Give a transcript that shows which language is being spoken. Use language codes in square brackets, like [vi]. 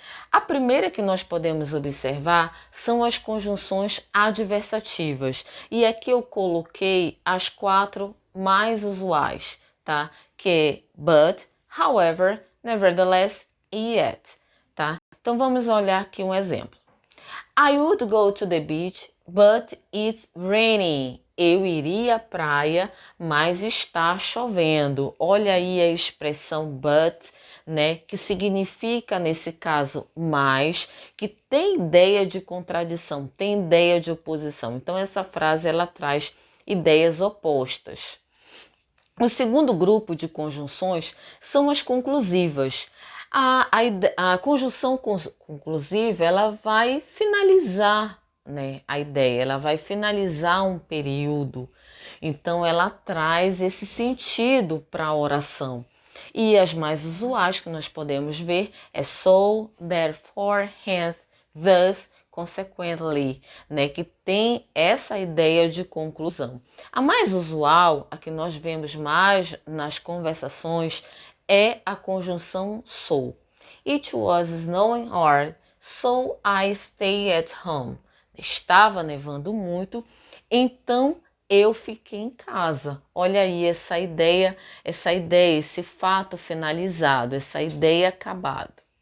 [pt] A primeira que nós podemos observar são as conjunções adversativas, e aqui eu coloquei as 4 mais usuais, tá? Que é but, however, nevertheless e yet, tá? Então vamos olhar aqui um exemplo. [en] I would go to the beach, but it's raining. [pt] Eu iria à praia, mas está chovendo. Olha aí a expressão but, né, que significa, nesse caso, mais, que tem ideia de contradição, tem ideia de oposição. Então, essa frase, ela traz ideias opostas. O segundo grupo de conjunções são as conclusivas. A conjunção conclusiva, ela vai finalizar, né, a ideia, ela vai finalizar um período. Então, ela traz esse sentido para a oração. E as mais usuais que nós podemos ver é so, therefore, hence, thus, consequently, né, que tem essa ideia de conclusão. A mais usual, a que nós vemos mais nas conversações, é a conjunção so. [en] It was snowing hard, so I stayed at home. [pt] Estava nevando muito, então eu fiquei em casa. Olha aí essa ideia, esse fato finalizado, essa ideia acabada.